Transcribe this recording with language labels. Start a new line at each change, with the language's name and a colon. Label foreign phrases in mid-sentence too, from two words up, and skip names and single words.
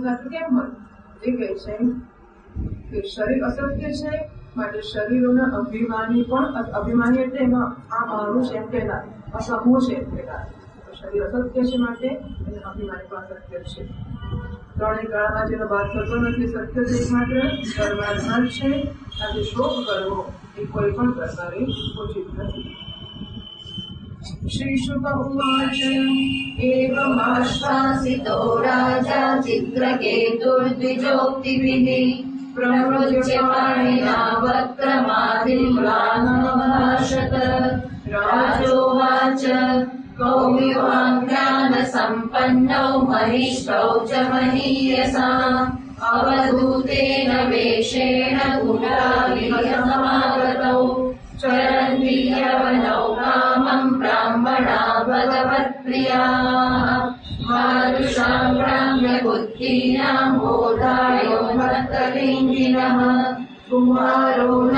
Gujarati: સાચું કેમ હોય એ કહે છે કે શરીર અસત્ય છે માટે શરીરોના અભિમાની પણ અભિમાની એટલે એમાં આ મારું છે એમ કહેવાય આ સમૂહ છે એમ કહેવાય શરીર અસત્ય છે માટે અને અભિમાની પણ અસત્ય છે ત્રણેય કાળમાં જેનો બાદ થતો નથી સત્ય છે એકમાત્ર પરમાત્મા છે આજે શોક કરવો એ કોઈ પણ પ્રકારે ઉચિત નથી
Sanskrit: શ્રી શુક ઉવાચ एवमाश्वासितो राजा चित्रकेतुर्द्विजोक्तिभिः प्रवृज्य पाणिना वक्त्रमादिम्लानमभाषत राजोवाच कौमिवाज्ञानसम्पन्नौ महिष्ठौ च महीयसा अवधूतेन वेषेण गुणाविसमागतौ चरन्ति यवनौ कामम् ब्राह्मणा भगवत्प्रियाः मादृशां ब्राह्म्यबुद्धीनां बोधायो भक्तलिङ्गिनः कुमारो